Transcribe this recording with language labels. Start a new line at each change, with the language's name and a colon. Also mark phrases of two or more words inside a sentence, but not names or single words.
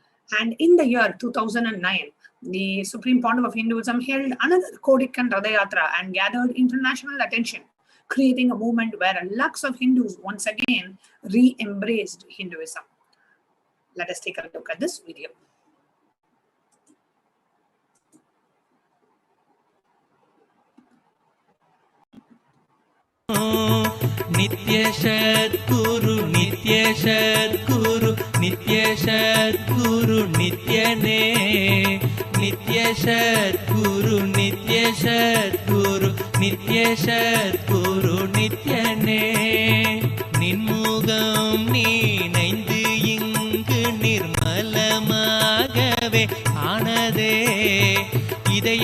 English: And in the year 2009, the Supreme Pontiff of Hinduism held another Kodikan Radayatra and gathered international attention, creating a movement where lakhs of Hindus once again re-embraced Hinduism. Let us take a look at this video.
Sanskrit: Nitya Sadguru, Nitya Sadguru, Nitya Sadguru, Nitya Ne. Nitya Sadguru, Nitya Sadguru, Nitya Sadguru, Nitya Ne.
Tamil: Ninmugam நீனைந்து இங்கு நிர்மலமாகவே ஆனதே இதய